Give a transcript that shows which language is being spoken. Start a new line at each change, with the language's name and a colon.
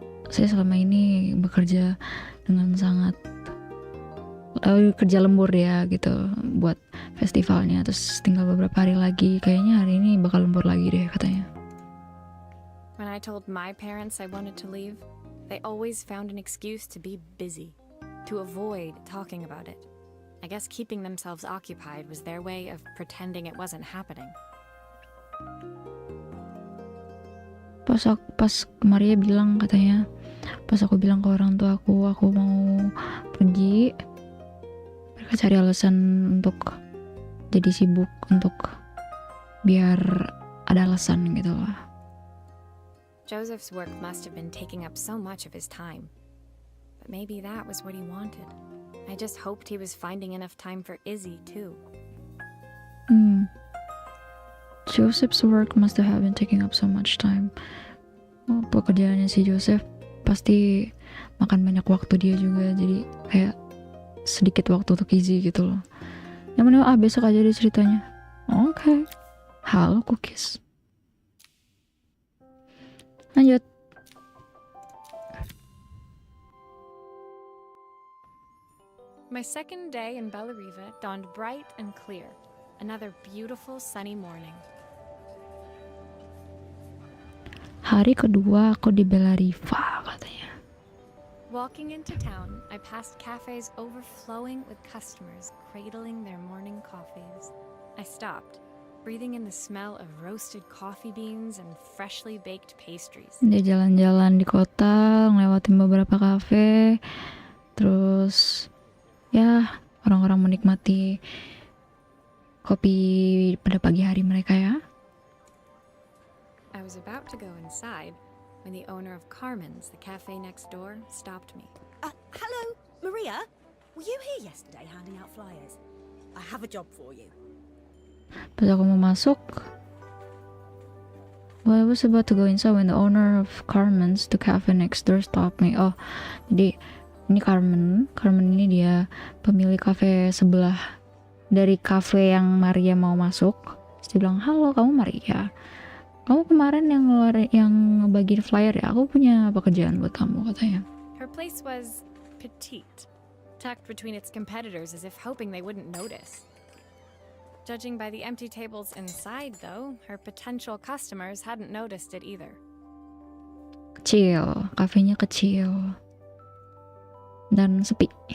Indonesian: Saya selama ini bekerja dengan sangat kerja lembur ya gitu buat festivalnya. Terus tinggal beberapa hari lagi. Kayaknya hari ini bakal lembur lagi deh katanya.
English: When I told my parents I wanted to leave, they always found an excuse to be busy, to avoid talking about it. I guess keeping themselves occupied was their way of pretending it wasn't happening.
Indonesian: Pas Maria bilang katanya, pas aku bilang ke orang tua aku mau pergi, mereka cari alasan untuk jadi sibuk, untuk biar ada alasan gitu lah.
English: Joseph's work must have been taking up so much of his time. But maybe that was what he wanted. I just hoped he was finding enough time for Izzy too. Joseph's work must have been taking up so much time.
Indonesian: Pekerjaannya si Joseph pasti makan banyak waktu dia juga, jadi kayak sedikit waktu untuk Izzy gitu loh. Yang mana besok aja deh ceritanya. Oke. Halo cookies. Lanjut.
English: My second day in Bellariva dawned bright and clear. Another beautiful sunny morning.
Indonesian: Hari kedua aku di Bellariva katanya.
English: Walking into town, I passed cafes overflowing with customers cradling their morning coffees. I stopped, breathing in the smell of roasted coffee beans and freshly baked pastries.
Indonesian: Dia jalan-jalan di kota, ngelewatin beberapa kafe, terus ya orang-orang menikmati kopi pada pagi hari mereka ya.
English: I was about to go inside when the owner of Carmen's, the cafe next door, stopped me. Hello, Maria? Were you here yesterday handing out flyers? I have a job for you.
Indonesian: Pas aku mau masuk,
English: well, I was about to go inside when the owner of Carmen's, the cafe next door, stopped me.
Indonesian: Oh, jadi ini Carmen ini dia pemilik kafe sebelah dari kafe yang Maria mau masuk. Terus dia bilang, halo, kamu Maria? Kamu kemarin yang ngebagiin flyer ya? Aku punya pekerjaan buat kamu katanya.
English: Her place was petite, tucked between its competitors as if hoping they wouldn't notice. Judging by the empty tables inside, though, her potential customers hadn't noticed it either.
Indonesian: Kecil, kafenya kecil. Dan sepi.